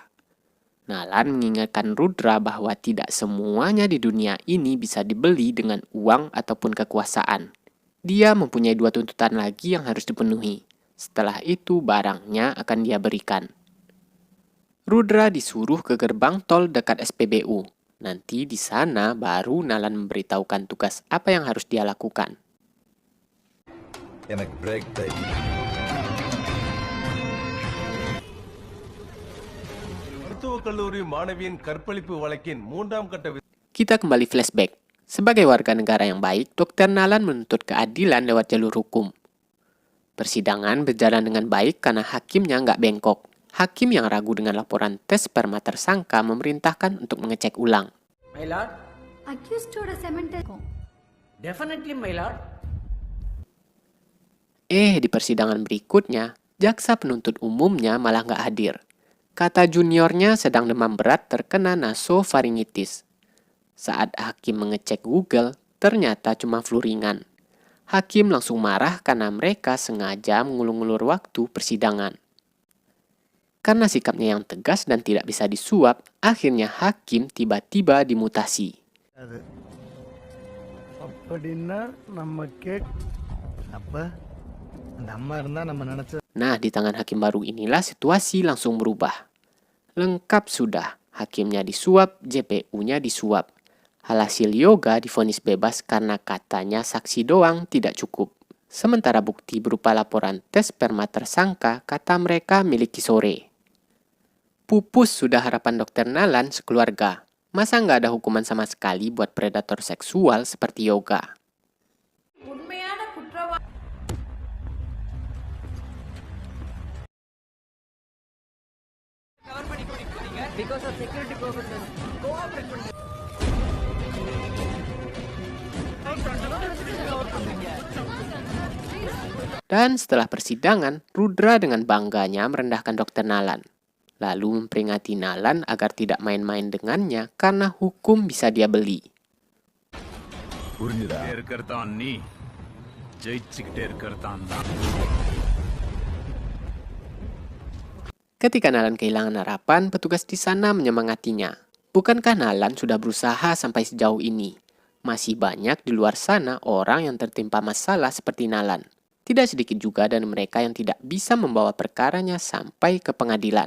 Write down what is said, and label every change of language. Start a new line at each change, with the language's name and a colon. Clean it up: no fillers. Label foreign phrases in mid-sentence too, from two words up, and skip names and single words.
Indonesian: Nalan mengingatkan Rudra bahwa tidak semuanya di dunia ini bisa dibeli dengan uang ataupun kekuasaan. Dia mempunyai 2 tuntutan lagi yang harus dipenuhi. Setelah itu barangnya akan dia berikan. Rudra disuruh ke gerbang tol dekat SPBU. Nanti di sana baru Nalan memberitahukan tugas apa yang harus dia lakukan.
Tamil: எனக்கு
English: break time.
Tamil: மருத்துவக் கல்லூரி மாணவியின் கற்பழிப்பு வழக்கின் 3ஆம் கட்ட
Indonesian: Kita kembali flashback. Sebagai warga negara yang baik, Dr. Nalan menuntut keadilan lewat jalur hukum. Persidangan berjalan dengan baik karena hakimnya nggak bengkok. Hakim yang ragu dengan laporan tes sperma tersangka memerintahkan untuk mengecek ulang.
English: My lord, Accused to a cemetery. definitely my lord.
Indonesian: Di persidangan berikutnya, jaksa penuntut umumnya malah nggak hadir. Kata juniornya sedang demam berat terkena nasofaringitis. Saat hakim mengecek Google, ternyata cuma flu ringan. Hakim langsung marah karena mereka sengaja mengulur-ulur waktu persidangan. Karena sikapnya yang tegas dan tidak bisa disuap, akhirnya hakim tiba-tiba dimutasi.
Tamil: அது அப்படின்னா நம்ம கேக் அப்ப அந்த அம்மா இருந்தா நம்ம நினைச்ச
Indonesian: Nah, di tangan hakim baru inilah situasi langsung berubah. Lengkap sudah, hakimnya disuap, JPU-nya disuap. Alhasil Yoga divonis bebas karena katanya saksi doang tidak cukup. Sementara bukti berupa laporan tes sperma tersangka kata mereka milik Kisore. Pupus sudah harapan Dokter Nalan sekeluarga. Masa nggak ada hukuman sama sekali buat predator seksual seperti Yoga?
Tamil: உண்மையான குற்றவாளி
English: because of security purposes cooperate பண்ணி
Indonesian: Dan setelah persidangan, Rudra dengan bangganya merendahkan Dokter Nalan. Lalu memperingati Nalan agar tidak main-main dengannya karena hukum bisa dia beli.
Tamil: இருக்கிறதான் நீ ஜெயிச்சுக்கிட்டே இருக்கிறதான் தான்.
Indonesian: Ketika Nalan kehilangan harapan, petugas di sana menyemangatinya. Bukankah Nalan sudah berusaha sampai sejauh ini? Masih banyak di luar sana orang yang tertimpa masalah seperti Nalan. Tidak sedikit juga dari mereka yang tidak bisa membawa perkaranya sampai ke pengadilan.